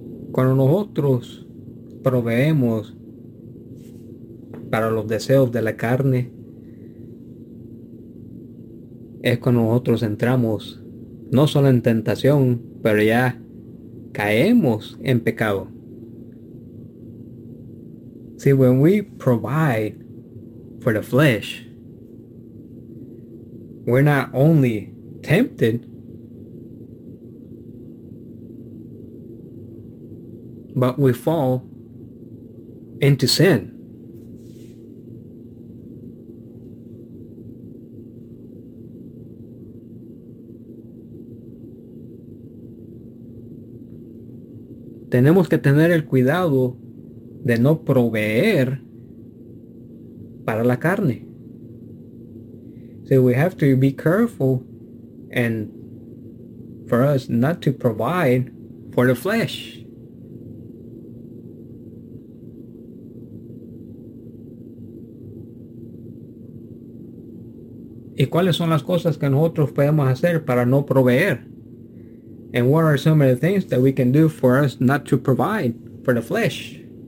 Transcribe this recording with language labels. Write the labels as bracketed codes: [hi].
[es] Cuando nosotros proveemos para los deseos de la carne, es cuando nosotros entramos no solo en tentación, pero ya caemos en pecado. [en] See, when we provide for the flesh, we're not only tempted, but we fall into sin. [es] Tenemos que tener el cuidado de no proveer para la carne. [en] So we have to be careful and for us not to provide for the flesh. [es] ¿Y cuáles son las cosas que nosotros podemos hacer para no proveer? [en] And what are some of the things that we can do for us not to provide for the flesh?